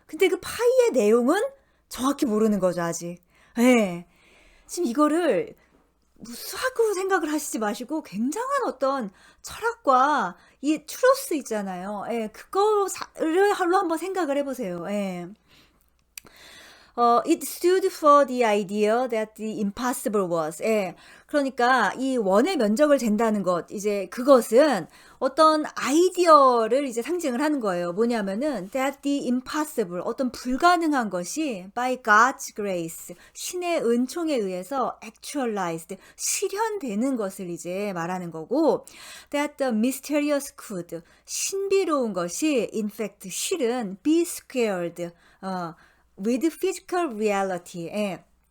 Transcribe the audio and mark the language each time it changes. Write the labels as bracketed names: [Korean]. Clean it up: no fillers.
[Korean] 근데 그 파이의 내용은 정확히 모르는 거죠, 아직. 예. 지금 이거를 수학으로 생각을 하시지 마시고 굉장한 어떤 철학과 이 truth 있잖아요. 예, 그거를 할로 한번 생각을 해보세요. 예. [English] It stood for the idea that the impossible was. [Korean] 예. 그러니까 이 원의 면적을 잰다는 것, 이제 그것은 어떤 아이디어를 이제 상징을 하는 거예요. [English] 뭐냐면은 that the impossible, [Korean] 어떤 불가능한 것이 [English] by God's grace, [Korean] 신의 은총에 의해서 [English] actualized, [Korean] 실현되는 것을 이제 말하는 거고, [English] that the mysterious could, [Korean] 신비로운 것이 [English] in fact [Korean] 실은 [English] be squared, with physical reality, 예.